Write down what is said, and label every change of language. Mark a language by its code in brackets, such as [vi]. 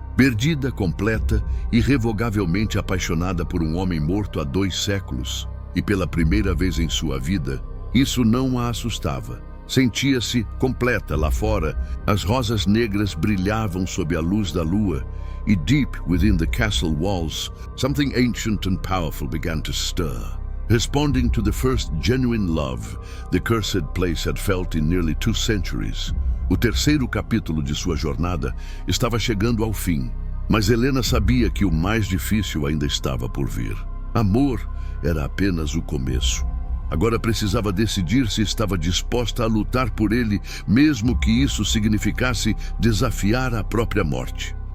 [pt] Perdida, completa, irrevogavelmente apaixonada por um homem morto há 2 séculos. E pela primeira vez em sua vida, isso não a assustava. Sentia-se completa lá fora. As rosas negras brilhavam sob a luz da lua. [en] E deep within the castle walls, something ancient and powerful began to stir. Responding to the first genuine love the cursed place had felt in nearly 2 centuries. [pt] O terceiro capítulo de sua jornada estava chegando ao fim, mas Helena sabia que o mais difícil ainda estava por vir. Amor era apenas o começo. Agora precisava decidir se estava disposta a lutar por ele, mesmo que isso significasse desafiar a própria morte.